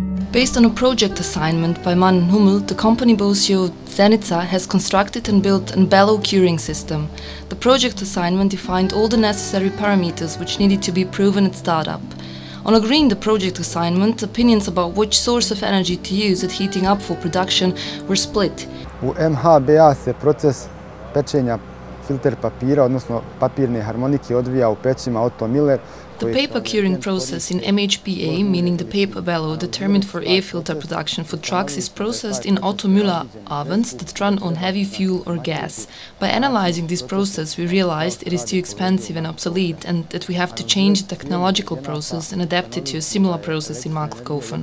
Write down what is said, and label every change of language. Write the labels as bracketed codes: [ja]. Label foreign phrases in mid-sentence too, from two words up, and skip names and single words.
[en] Based on a project assignment by MANN+HUMMEL, the company Bosio Zenica has constructed and built a bellow curing system. The project assignment defined all the necessary parameters which needed to be proven at startup. On agreeing the project assignment, opinions about which source of energy to use at heating up for production were split. [bs] U MANN+HUMMEL se proces pečenja filter papira, odnosno papirne harmonike, odvija u pećima Otto Miller. [en] The paper curing process in MHBA, meaning the paper bellow determined for air filter production for trucks, is processed in Otto Müller ovens that run on heavy fuel or gas. By analyzing this process, we realized it is too expensive and obsolete, and that we have to change the technological process and adapt it to a similar process in MANN+HUMMEL.